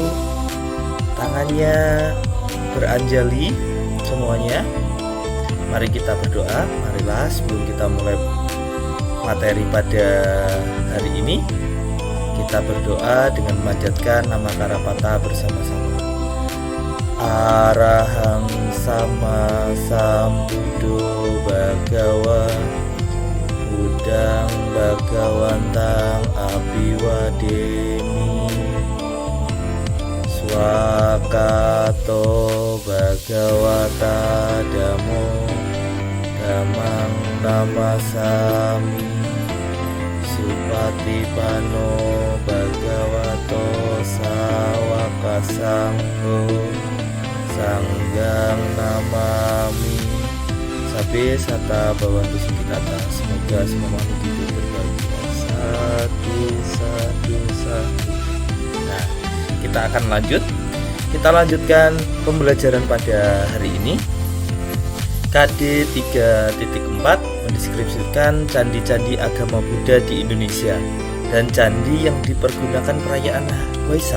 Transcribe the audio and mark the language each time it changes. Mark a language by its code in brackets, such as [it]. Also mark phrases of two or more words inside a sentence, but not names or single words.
[id] Tangannya beranjali semuanya. Mari kita berdoa. Marilah sebelum kita mulai materi pada hari ini, kita berdoa dengan memanjatkan nama Karapata bersama-sama. [pi] Arahang sama sambuddho bhagawa Buddhang bhagawantang abiwademi Swakato bhagawata dhammo dhammang namasami Supatipano bhagavato sawaka sangho Sanggang namami Sabe sata bawantu sukitata. [id] Semoga semua makhluk hidup berbahagia. Satu. Nah, kita akan lanjut. Kita lanjutkan pembelajaran pada hari ini. KD 3.4 mendeskripsikan candi-candi agama Buddha di Indonesia dan candi yang dipergunakan perayaan Waisak.